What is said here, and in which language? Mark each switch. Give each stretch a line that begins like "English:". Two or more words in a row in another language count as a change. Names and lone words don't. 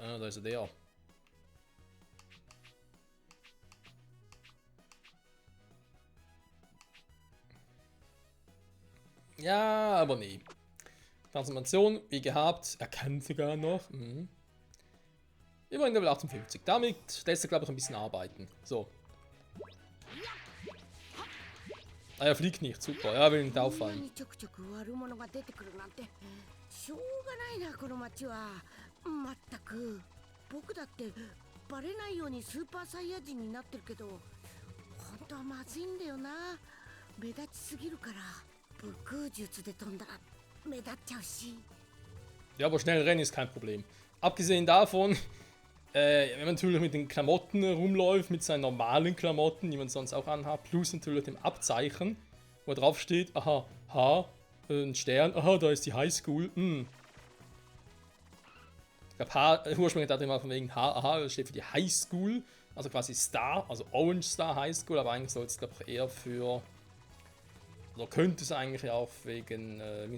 German: Da ist er der. Ja, aber nee. Transformation, wie gehabt. Er kann sogar noch. Immerhin Level 58. Damit lässt er, glaube ich, ein bisschen arbeiten. So. Ah, er fliegt nicht. Super. Ja, will nicht auffallen.
Japanese: ちょくちょく悪者が出てくるなんてしょうがないな、この街は。まったく僕だってバレないようにスーパーサイヤ人になってるけど、本当はまずいんだよな。目立ちすぎるから。武空術で飛んだら目立っちゃうし。
German: Ja, aber schnell rennen ist kein Problem. Abgesehen davon, wenn man natürlich mit den Klamotten rumläuft, mit seinen normalen Klamotten, die man sonst auch anhat, plus natürlich dem Abzeichen, wo drauf steht, aha, H, ein Stern, aha, da ist die Highschool. Ich glaube, H, ursprünglich dachte ich mal von wegen H, aha, das steht für die Highschool, also quasi Star, also Orange Star Highschool, aber eigentlich soll es, glaube ich, eher für, oder könnte es eigentlich auch wegen Mr.